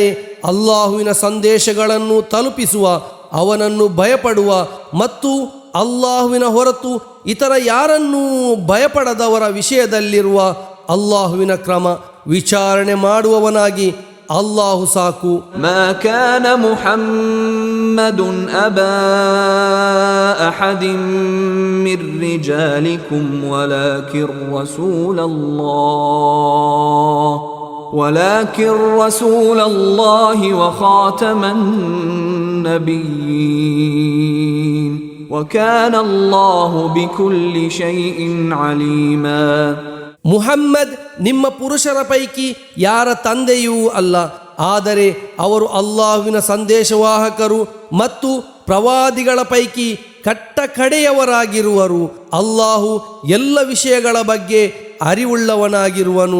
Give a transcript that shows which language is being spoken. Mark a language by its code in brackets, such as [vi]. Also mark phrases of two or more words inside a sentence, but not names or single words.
[kn] ಅಲ್ಲಾಹುವಿನ ಸಂದೇಶಗಳನ್ನು ತಲುಪಿಸುವ, ಅವನನ್ನು ಭಯಪಡುವ ಮತ್ತು ಅಲ್ಲಾಹುವಿನ ಹೊರತು ಇತರ ಯಾರನ್ನೂ ಭಯಪಡದವರ ವಿಷಯದಲ್ಲಿರುವ ಅಲ್ಲಾಹುವಿನ ಕ್ರಮ ವಿಚಾರಣೆ ಮಾಡುವವನಾಗಿ ಅಲ್ಲಾಹು ಸಾಕು. [ar] ما كان محمد أبا أحد من رجالكم ولكن رسول الله وخاتم النبيين وكان الله بكل شيء عليما. [kn] ಮುಹಮ್ಮದ್ ನಿಮ್ಮ ಪುರುಷರ ಪೈಕಿ ಯಾರ ತಂದೆಯೂ ಅಲ್ಲ, ಆದರೆ ಅವರು ಅಲ್ಲಾಹುವಿನ ಸಂದೇಶವಾಹಕರು ಮತ್ತು ಪ್ರವಾದಿಗಳ ಪೈಕಿ ಕಟ್ಟ ಕಡೆಯವರಾಗಿರುವರು. ಅಲ್ಲಾಹು ಎಲ್ಲ ವಿಷಯಗಳ ಬಗ್ಗೆ ಅರಿವುಳ್ಳವನಾಗಿರುವನು.